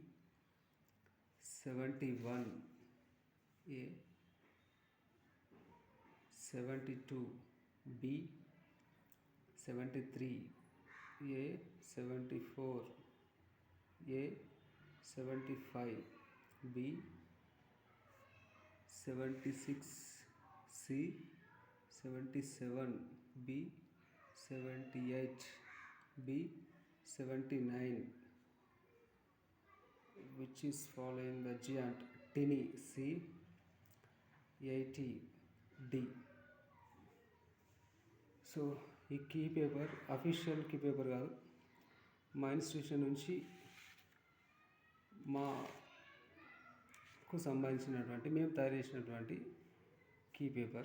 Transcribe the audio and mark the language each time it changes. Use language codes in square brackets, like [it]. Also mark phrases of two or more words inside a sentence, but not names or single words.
[en] 71 A 72 B 73 A 74 A 75 B 76 C 77 B 78 B 79 which is following the giant tiny C 80 D. [te] సో ఈ [en] key paper official key paper [te] కాదు, మా ఇన్స్టిట్యూషన్ నుంచి మాకు సంబంధించినటువంటి మేము తయారు చేసినటువంటి [en] key paper.